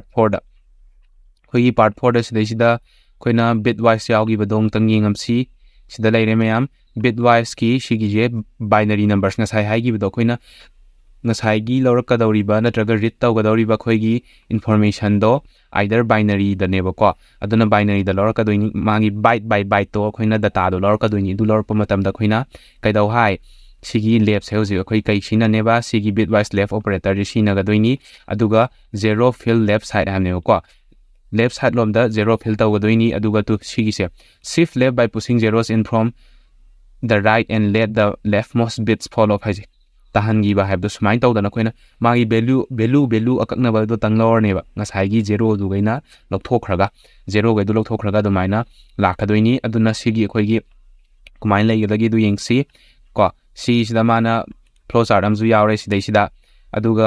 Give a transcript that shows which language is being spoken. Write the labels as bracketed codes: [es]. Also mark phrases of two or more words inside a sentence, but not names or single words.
[mni] 4ꯗ ꯑꯩꯈꯣꯏꯒꯤ ꯄꯥꯔꯠ 4ꯗ ꯁꯤꯗꯩꯁꯤꯗ ꯑꯩꯈꯣꯏꯅ [en] bit wise [mni] ꯌꯥꯎꯈꯤꯕꯗꯣ ꯑꯃꯨꯛꯇꯪ ꯌꯦꯡꯉꯝꯁꯤ ꯁꯤꯗ ꯂꯩꯔꯦ ꯃꯌꯥꯝ [en] bit wise [mni] ꯁꯤꯒꯤꯁꯦ [en] binary numbers [mni] ꯉꯁꯥꯏ ꯍꯥꯏꯈꯤꯕꯗꯣ ꯑꯩꯈꯣꯏꯅ ꯉꯁꯥꯏꯒꯤ ꯂꯧꯔꯛꯀꯗꯧꯔꯤꯕ ꯅꯠꯇ꯭ꯔꯒ ꯔꯤꯗ ꯇꯧꯒꯗꯧꯔꯤꯕ ꯑꯩꯈꯣꯏꯒꯤ ꯏꯟꯐꯣꯔꯃꯦꯁꯟꯗो ꯑꯥꯏꯗꯔ ꯕꯥꯏꯅꯔꯤꯗꯅꯦꯕꯀꯣ ꯑꯗꯨꯅ ꯕꯥꯏꯅꯔꯤꯗ ꯂꯧꯔꯛꯀꯗꯣꯏꯅꯤ ꯃꯥꯒꯤ ꯕꯥꯏꯠ ꯕꯥꯏ ꯕꯥꯏꯠꯇꯣ ꯑꯩꯈꯣꯏꯅ ꯗꯇꯥꯗꯣ ꯂꯧꯔꯛꯀꯗꯣꯏꯅꯤ ꯑꯗꯨ ꯂꯧꯔꯛꯄ ꯃꯇꯝꯗ ꯑꯩꯈꯣꯏꯅ ꯀꯩꯗꯧ ꯍꯥꯏ ꯁꯤꯒꯤ ꯂꯦꯞꯁꯦ ꯍꯧꯖꯤꯛ ꯑꯩꯈꯣꯏ ꯀꯩ ꯁꯤꯖꯤꯟꯅꯅꯦꯕ ꯁꯤꯒꯤ [en] bit wise left operators [mni] ꯁꯤꯖꯤꯟꯅꯒꯗꯣꯏꯅꯤ ꯑꯗꯨꯒ [en] zero fill left shift [mni] ꯍꯥꯏꯕꯅꯦꯕꯀꯣ [en] left shift [mni] ꯂꯣꯝꯗ [en] zero fill [mni] ꯇꯧꯒꯗꯣꯏꯅꯤ ꯑꯗꯨꯒ ꯁꯤꯒꯤꯁꯦ [en] shift left by pushing zeros in from the right and let the leftmost bits fall off [mni] ꯍꯥꯏꯁꯦ ꯇꯥꯍꯟꯈꯤꯕ ꯍꯥꯏꯕꯗꯣ ꯁꯨꯃꯥꯏꯅ ꯇꯧꯗꯅ ꯑꯩꯈꯣꯏꯅ ꯃꯥꯒꯤ ꯚꯦꯂꯨ ꯑꯀꯛꯅꯕꯗꯣ ꯇꯪ ꯂꯧꯔꯅꯦꯕ ꯉꯁꯥꯏꯒꯤ ꯖꯦꯔꯣꯗꯨꯒꯩꯅ ꯖꯦꯔꯣꯒꯩꯗꯣ ꯂꯧꯊꯣꯛꯈ꯭ꯔꯒ ꯑꯗꯨꯃꯥꯏꯅ ꯂꯥꯛꯀꯗꯣꯏꯅꯤ ꯑꯗꯨꯅ ꯁꯤꯒꯤ ꯑꯩꯈꯣꯏꯒꯤ ꯀꯃꯥꯏꯅ ꯂꯩꯒꯗꯒꯦꯗꯨ ꯌꯦꯡꯁꯤ ꯀꯣ ꯁꯤꯁꯤꯗ ꯃꯥꯅ [en] flow chart [mni] ꯑꯃꯁꯨ ꯌꯥꯎꯔꯦ ꯁꯤꯗꯩꯁꯤꯗ ꯑꯗꯨꯒ